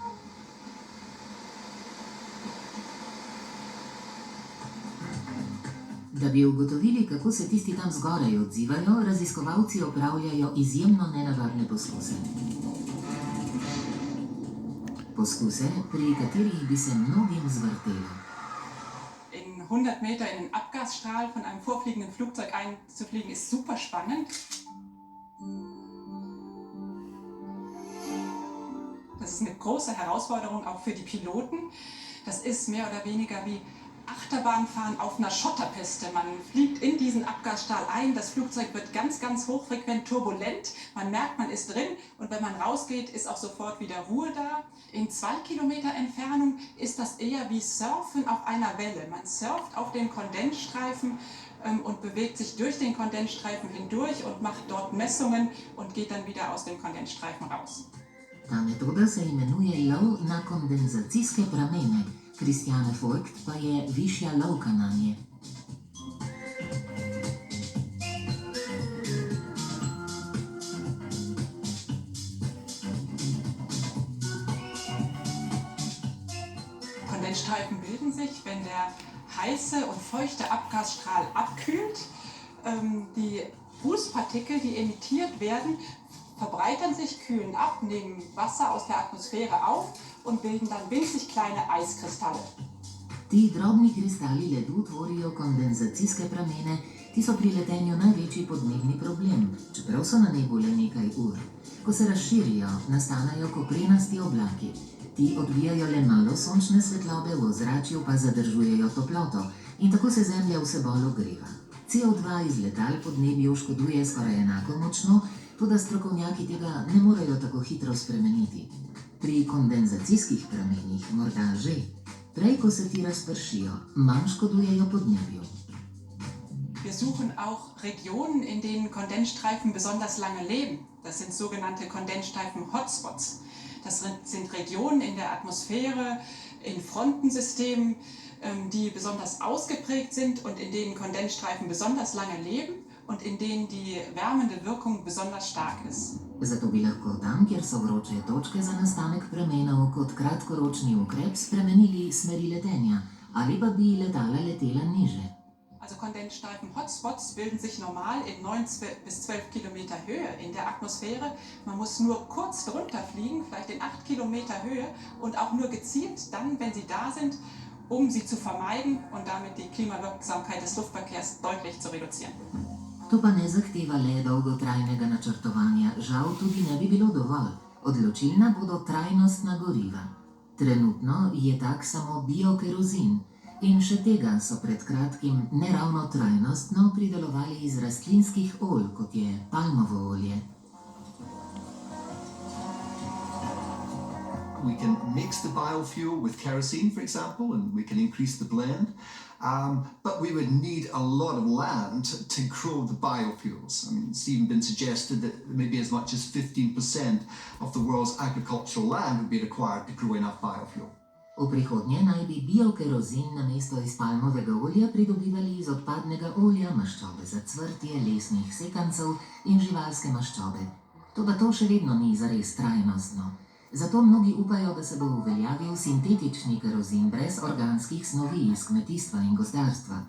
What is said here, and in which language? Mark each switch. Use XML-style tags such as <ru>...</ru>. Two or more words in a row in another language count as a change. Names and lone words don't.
<sl>Da bi ugotovili, kako se tisti tam zgoraj odzivajo, raziskovalci opravljajo izjemno nenavadne poskuse. Poskuse, pri katerih bi se mnogim zvrtelo.</sl> <de>In 100 Meter in den Abgasstrahl von einem vorfliegenden Flugzeug einzufliegen, ist super spannend. Das ist eine große Herausforderung auch für die Piloten. Das ist mehr oder weniger wie Achterbahnfahren auf einer Schotterpiste. Man fliegt in diesen Abgasstrahl ein, das Flugzeug wird ganz, ganz hochfrequent turbulent. Man merkt, man ist drin und wenn man rausgeht, ist auch sofort wieder Ruhe da. In 2 Kilometer Entfernung ist das eher wie Surfen auf einer Welle. Man surft auf den Kondensstreifen und bewegt sich durch den Kondensstreifen hindurch und macht dort Messungen und geht dann wieder aus dem Kondensstreifen raus.</de> <sl>Ta metoda se imenuje lov na kondenzacijske pramene, Christiane Voigt pa je višja lovka nanje.</sl> <de>Kondensstreifen bilden sich, wenn der heiße und feuchte Abgasstrahl abkühlt. Die Rußpartikel, die emittiert werden, verbreitern sich, kühlen ab, nehmen Wasser aus der Atmosphäre auf und bilden dann winzig kleine Eiskristalle.</de> <sl>Ti drobni kristali ledu tvorijo kondenzacijske pramene, ki so pri letenju največji podnebni problem, čeprav so na nebu le nekaj ur. Ko se razširijo, nastanejo koprenasti oblaki. Ti odbijajo le malo sončne svetlobe, v ozračju pa zadržujejo toploto in tako se Zemlja vse bolj ogreva. CO2 iz letal podnebju škoduje skoraj enako močno, toda strokovnjaki tega ne morejo tako hitro spremeniti. Pri kondenzacijskih pramenih morda že. Prej, ko se ti razpršijo, manj škodujejo podnebju.</sl> <de>Wir suchen auch Regionen, in denen Kondensstreifen besonders lange leben. Das sind sogenannte Kondensstreifen-Hotspots. Das sind Regionen in der Atmosphäre, in Frontensystemen, die besonders ausgeprägt sind und in denen Kondensstreifen besonders lange leben und in denen die wärmende Wirkung besonders stark ist.</de> <sl>Zato bi lahko tam, kjer so vroče točke za nastanek pramenov, kot kratkoročni ukrep spremenili smeri letenja, ali pa bi letala letela niže.</sl> <de>Also Kondensstreifen-Hotspots bilden sich normal in 9 bis 12 Kilometer Höhe in der Atmosphäre. Man muss nur kurz drunter fliegen, vielleicht in 8 Kilometer Höhe und auch nur gezielt dann, wenn sie da sind, um sie zu vermeiden und damit die Klimawirksamkeit des Luftverkehrs deutlich zu reduzieren.</de> <sl>To pa ne zahteva le dolgotrajnega načrtovanja, žal tudi ne bi bilo dovolj. Odločilna bodo trajnostna goriva. Trenutno je tak samo biokerozin. In še tega so pred kratkim ne ravno trajnostno pridelovali iz rastlinskih olj, kot je palmovo olje.</sl> <en>We can mix the biofuel with kerosene, for example, and we can increase the blend. But we would need a lot of land to grow the biofuels. I mean, it's even been suggested that maybe as much as 15% of the world's agricultural land would be required to grow enough biofuel.</en> <sl>V prihodnje naj bi biokerozin namesto iz palmovega olja pridobivali iz odpadnega olja, maščobe za cvrtje, lesnih sekancev in živalske maščobe. Toda to še vedno ni zares trajnostno. Zato mnogi upajo, da se bo uveljavil sintetični kerozin brez organskih snovi iz kmetijstva in gozdarstva.</sl>